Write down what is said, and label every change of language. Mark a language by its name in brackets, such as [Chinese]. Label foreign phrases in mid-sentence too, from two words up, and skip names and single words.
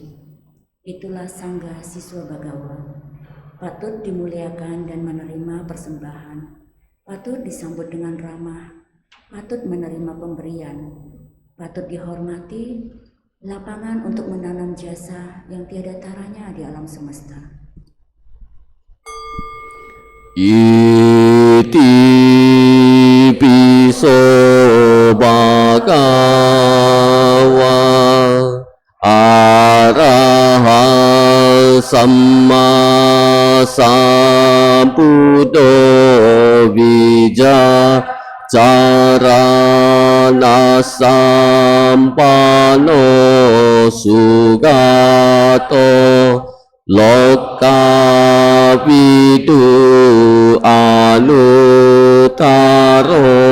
[Indonesian] Itulah Sangga siswa Bagawa. Patut dimuliakan dan menerima persembahan. Patut disambut dengan ramah. Patut menerima pemberian. Patut dihormati. Lapangan untuk menanam jasa yang tiada taranya di alam semesta. [Pali] Iti piso bhagava araha samma sambuddho vijacarana sampano sugato lokavidu anutaro